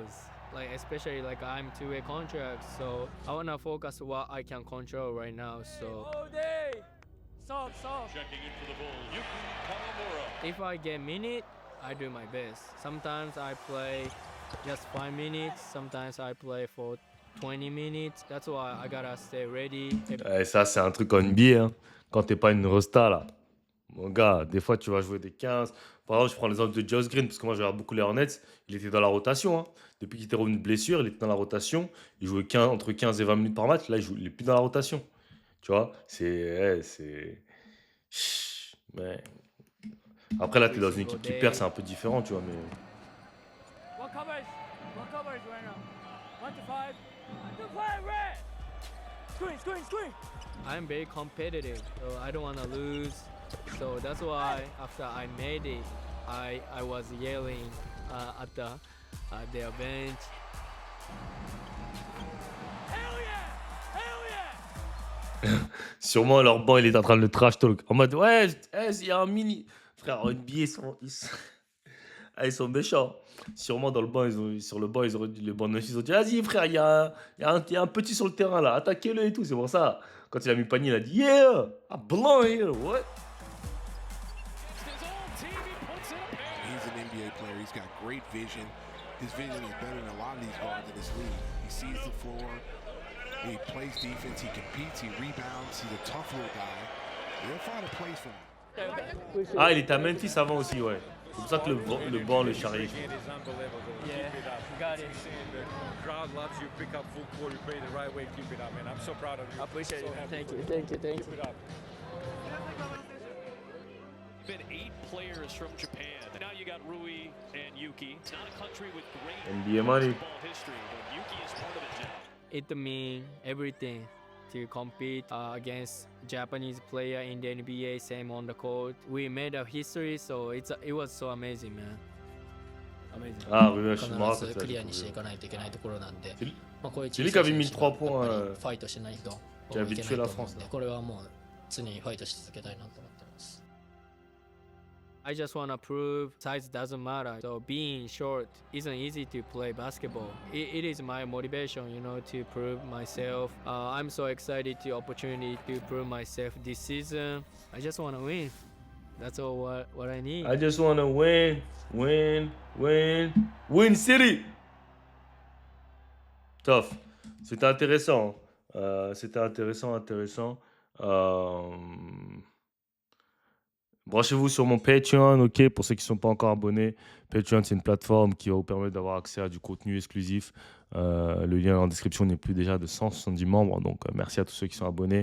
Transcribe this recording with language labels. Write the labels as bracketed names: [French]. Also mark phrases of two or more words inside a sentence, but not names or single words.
[English] Like, especially like I'm two-way contract, so I wanna focus what I can control right now. So stop. Checking in for the Bulls, Yuki Kawamura. If I get minute, I do my best. Sometimes I play just 5 minutes. Sometimes I play for 20 minutes. That's why I gotta stay ready. [French] Et ça, c'est un truc en NBA, hein. Quand t'es pas une resta, là. Mon gars, des fois, tu vas jouer des 15. Par exemple, je prends l'exemple de Josh Green, parce que moi, je regarde beaucoup les Hornets. Il était dans la rotation, hein. Depuis qu'il était revenu de blessure, il était dans la rotation. Il jouait entre 15 et 20 minutes par match. Là, il est plus dans la rotation. Tu vois, mais... Après, là, t'es dans une équipe qui perd, c'est un peu différent, tu vois, mais... [English] What covers right now? 1 to 5. Screen. I'm very competitive, so I don't want to lose. So that's why after I made it, I was yelling at their bench. [French] Sûrement, leur banc, il est en train de le [English] trash talk. [French] En mode, ouais, il y a un mini... Frère, en NBA, ils sont méchants. Sûrement, dans le banc, sur le banc, ils auraient dit, le banc de ils ont dit, vas-y, frère, il y a un petit sur le terrain, là. Attaquez-le et tout. C'est pour ça. Quand il a mis le panier, il a dit, [English] yeah, I belong here. What? He's an NBA player. He's got great vision. His vision is better than a lot of these guards in this league. He sees the floor. He plays defense. He competes. He rebounds. He's a tough little guy. They'll find a place for him. [French] Ah, il était à Memphis avant aussi, ouais. C'est pour ça que le banc le charriait. [English] Yeah, got it. Crowd loves you. Pick up full court. You play the right way. Keep it up, man. I'm so proud of you. I appreciate it. Thank you. Keep it up. Been 8 players from Japan. Now you got Rui and Yuki. It's not a country with great NBA money. basketball history, but Yuki is part of it now. It means everything to compete against Japanese player in the NBA, same on the court. We made a history, so it was so amazing, man. Amazing. [French] Ah, oui, je me [Japanese] 必 [French] rappelle [Japanese] ず [French] ça. [Japanese] クリアにしていかないといけないところなんで、こういう [French] C'est lui qui avait mis 3 [Japanese] やっぱ [French] points [Japanese] りファイトしないと [French] qui a habitué la France. [Japanese] これはもう常にファイトし続けたいなと思ってます。 [English] I just want to prove size doesn't matter. So being short isn't easy to play basketball. It is my motivation, you know, to prove myself. I'm so excited to opportunity to prove myself this season. I just want to win. That's all what I need. I just want to win, win city. Tough. [French] C'était intéressant. C'était intéressant. Branchez-vous sur mon Patreon, ok, pour ceux qui ne sont pas encore abonnés. Patreon, c'est une plateforme qui va vous permettre d'avoir accès à du contenu exclusif. Le lien en description n'est plus déjà de 170 membres, donc merci à tous ceux qui sont abonnés.